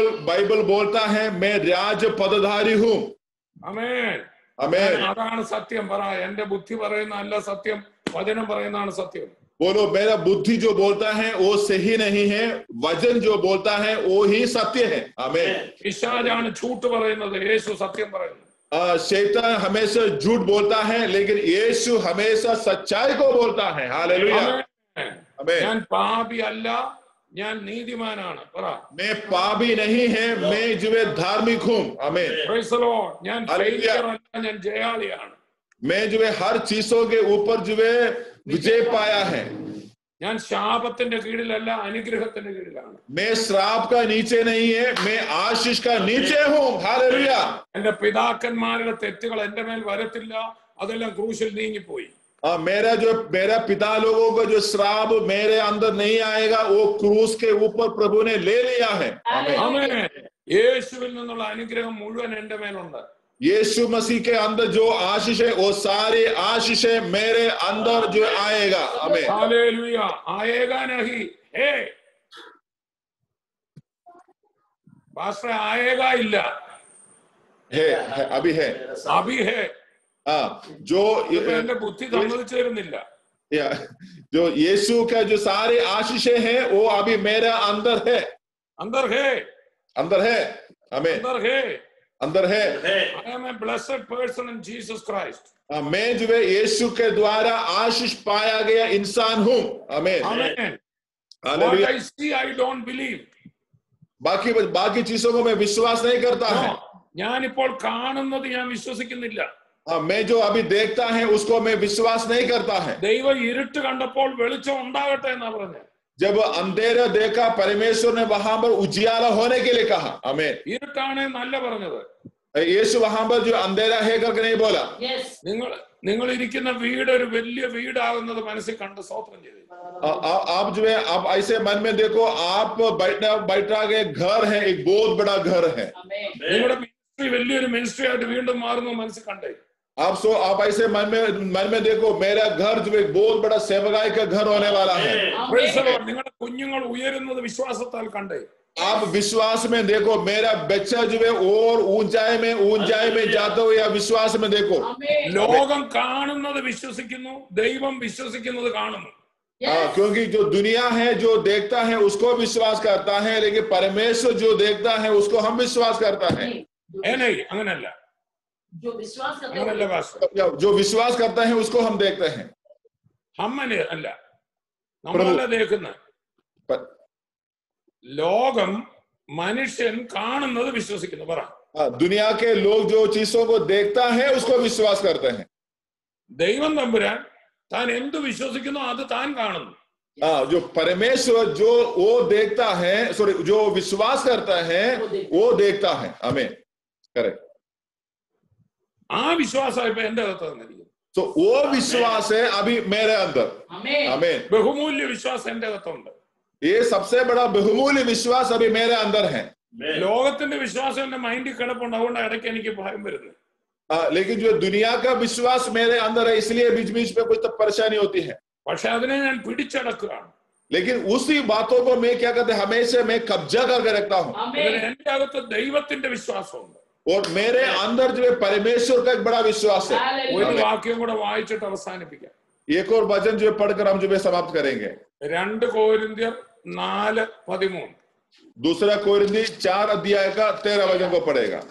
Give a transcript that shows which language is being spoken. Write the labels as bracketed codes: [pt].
[hi] Bible बोलता है मैं राज पदधारी हूँ. [ml] ആമേൻ. അതാണ് സത്യം. പറ, എന്റെ ബുദ്ധി പറയുന്ന അല്ല സത്യം, വചനം പറയുന്നതാണ് സത്യം. [hi] बोलो मेरा बुद्धि जो बोलता है वो सही नहीं है, वचन जो बोलता है वो ही सत्य है. आमीन. [ml] പിശാചാണ് झूठ പറയുന്നത്, യേശു സത്യം പറയുന്നു. [hi] शैतान हमेशा झूठ बोलता है, लेकिन यीशु हमेशा सच्चाई को बोलता है। हालेलुया, आमीन। [ml] ഞാൻ പാപിയല്ല, ഞാൻ നീതിമാനാണ്. പറ, [hi] मैं पापी नहीं है, मैं जो है धार्मिक हूँ। आमीन, [en] Praise the Lord. [ml] ഞാൻ [hi] हालेलुया। [ml] failure അല്ല, ഞാൻ ജയാളിയാണ്. [hi] मैं जो है हर चीजों के ऊपर जो है विजय पाया है। [ml] ഞാൻ ശാപത്തിന്റെ കീഴിലല്ല, അനുഗ്രഹത്തിന്റെ കീഴിലാണ്. [hi] मैं श्राप का नीचे नहीं है, मैं आशीष का नीचे हूँ। हालेलुया। [ml] എന്റെ പിതാക്കന്മാരുടെ തെറ്റുകൾ എന്റെ മേൽ വരത്തില്ല, അതെല്ലാം ക്രൂശിൽ നീങ്ങിപ്പോയി. [hi] मेरा पिता लोगों का जो श्राप मेरे अंदर नहीं आएगा, वो क्रूस के ऊपर प्रभु ने ले लिया है। [ml] ആമേൻ. യേശുവിൽ നിന്നുള്ള അനുഗ്രഹം മുഴുവൻ എന്റെ മേലുണ്ട്. [hi] यीशु मसीह के अंदर जो आशीष है, वो सारी आशीष मेरे अंदर जो आएगा। आमीन, हालेलुया. आएगा नहीं, है पास्टर, आएगा इल्ल, है, अभी है, अभी है. जो [ml] എന്റെ ബുദ്ധി സമ്മതിച്ചിരുന്നില്ല. [hi] जो यीशु का जो सारे आशीष है, वो अभी मेरा अंदर है, अंदर है, अंदर है। आमीन, अंदर है, अंदर है। [en] I am a blessed person in Jesus Christ. [hi] मैं जो है यीशु के द्वारा आशीष पाया गया इंसान हूँ। आमीन, [en] Amen. What [hi] hallelujah. [en] I see, I don't believe. [hi] बाकी चीजों को मैं विश्वास नहीं करता है। [ml] ഞാനിപ്പോൾ കാണുന്നത് ഞാൻ വിശ്വസിക്കുന്നില്ല. [hi] मैं जो अभी देखता है उसको मैं विश्वास नहीं करता है। [ml] ദൈവം ഇരുട്ട് കണ്ടപ്പോൾ വെളിച്ചം ഉണ്ടാകട്ടെ എന്നാ പറഞ്ഞത്. [hi] जब अंधेरा देखा, परमेश्वर ने वहां पर उजियाला होने के लिए कहा। आमीन, [ml] ഇരുട്ടാണ് നല്ല പറഞ്ഞത്. [hi] यीशु वहां पर जो अंधेरा है करके नहीं बोला। [ml] നിങ്ങൾ ഇരിക്കുന്ന വീട് ഒരു വലിയ വീടാകുന്നത് മനസ്സിൽ കണ്ട് സ്തോത്രം ചെയ്തു. [hi] आप जो है, आप ऐसे मन में देखो, आप बैठा के घर है, एक बहुत बड़ा घर है। [ml] നിങ്ങളുടെ മിനിസ്ട്രി വലിയൊരു മിനിസ്ട്രി ആയിട്ട് വീണ്ടും മാറുന്നു മനസ്സിൽ കണ്ടേ. [hi] आप ऐसे मन में देखो, मेरा घर जो एक बहुत बड़ा सेवकाई का घर होने वाला है। [ml] നിങ്ങളുടെ കുഞ്ഞുങ്ങൾ ഉയരുന്നത് വിശ്വാസത്താൽ കണ്ടേ. [hi] आप विश्वास में देखो, मेरा बच्चा जो है और ऊंचाई में जाते हुए आप विश्वास में देखो। [ml] ലോകം കാണുന്നത് വിശ്വസിക്കുന്നു, ദൈവം വിശ്വസിക്കുന്നത് കാണുന്നു. [hi] क्योंकि जो दुनिया है, जो देखता है उसको विश्वास करता है, लेकिन परमेश्वर जो देखता है उसको हम विश्वास करता है। [ml] അങ്ങനല്ല, [hi] जो विश्वास करते [ml] അങ്ങനല്ല [hi] हैं, [ml] പാസ്റ്റർ. [hi] जो विश्वास करता है उसको हम देखते हैं। [ml] അമ്മനെ അല്ല, നമ്മളല്ല ദേക്കുന്നത്. ലോകം മനുഷ്യൻ കാണുന്നത് വിശ്വസിക്കുന്നു. പറ, [hi] दुनिया के लोग जो चीजों को देखता है उसको विश्वास करते हैं। [ml] ദൈവം തമ്പുരാൻ താൻ എന്ത് വിശ്വസിക്കുന്നു അത് താൻ കാണുന്നു. [hi] जो परमेश्वर जो वो देखता है, सॉरी, जो विश्वास करता है वो देखता है। आमीन, करेक्ट। [ml] ആ വിശ്വാസം ഇപ്പൊ എന്റെ അകത്ത് തന്നിരിക്കുന്നു. [hi] तो वो विश्वास है अभी मेरे अंदर। आमीन, [ml] ബഹുമൂല്യ വിശ്വാസം എന്റെ അകത്തുണ്ട്. [hi] ये सबसे बड़ा बहुमूल्य विश्वास अभी मेरे अंदर है। [ml] ലോകത്തിന്റെ വിശ്വാസം എന്റെ മൈൻഡിൽ കിടപ്പുണ്ട്, അതുകൊണ്ട് ഇടയ്ക്ക് എനിക്ക് ഭയം വരുന്നു. [hi] लेकिन जो दुनिया का विश्वास मेरे अंदर है, इसलिए बीच बीच में कुछ तो परेशानी होती है। [ml] പക്ഷെ അതിനെ ഞാൻ പിടിച്ചടക്കുകയാണ്. [hi] लेकिन उसी बातों को मैं क्या कहते हैं, हमेशा मैं कब्जा करके रखता हूँ। [ml] എന്റെ അകത്ത് ദൈവത്തിന്റെ വിശ്വാസമുണ്ട്. [hi] और मेरे अंदर जो है परमेश्वर का एक बड़ा विश्वास है। [ml] ഒരു വാക്യം കൂടെ വായിച്ചിട്ട് അവസാനിപ്പിക്കാം. [hi] एक और वचन जो पढ़कर हम जो है समाप्त करेंगे। 2 कोरिन्थियर 4:13. दूसरा कोरिन्थी 4 अध्याय का 13 वचन को पढ़ेगा।